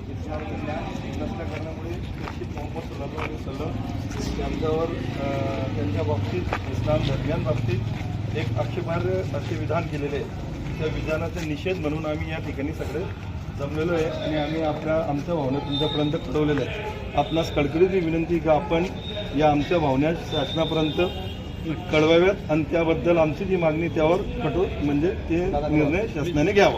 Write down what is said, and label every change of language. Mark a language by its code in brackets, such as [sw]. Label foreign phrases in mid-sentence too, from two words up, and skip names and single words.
[mr] नष्ट करण्यामुळे निश्चित मोहम्मद [ar] صلى الله عليه وسلم [mr] यांच्यावर त्यांच्या बाबतीत इस्लाम धर्मियांबाबतीत एक आक्षेपार्ह असे विधान केलेले आहे. त्या विधानाचा निषेध म्हणून आम्ही या ठिकाणी सगळे जमलेलो आहे आणि आम्ही आमच्या भावना तुमच्यापर्यंत कळवलेल्या आहेत. आपणास कळकळीची विनंती की आपण या आमच्या भावना शासनापर्यंत कळवाव्यात आणि त्याबद्दल आमची जी मागणी त्यावर कठोर म्हणजे ते निर्णय शासनाने घ्यावा.